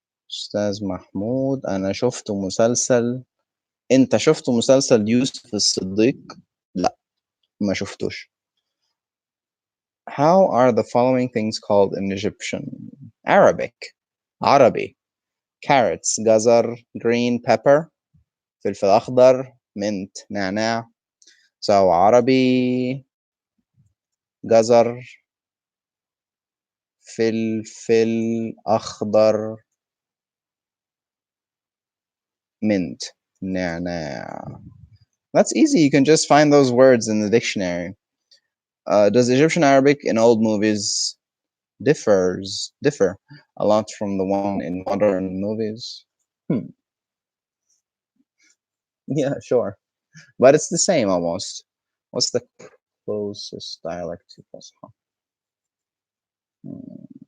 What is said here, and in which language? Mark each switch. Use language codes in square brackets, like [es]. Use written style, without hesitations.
[ar] أستاذ محمود أنا شفت مسلسل. أنت شفت مسلسل يوسف الصديق؟ لا. ما شفتوش. [en] How are the following things called in Egyptian Arabic? [ar] عربي. [en] Carrots, جزر, green pepper, [ar] فلفل أخضر, [en] mint, نعناع. [ar] So عربي, جزر, فلفل أخضر, mint, نعناع. [en] That's easy. You can just find those words in the dictionary. Does Egyptian Arabic in old movies differ a lot from the one in modern movies? Yeah, sure. But it's the same almost. What's the closest dialect to Fusha? Hmm.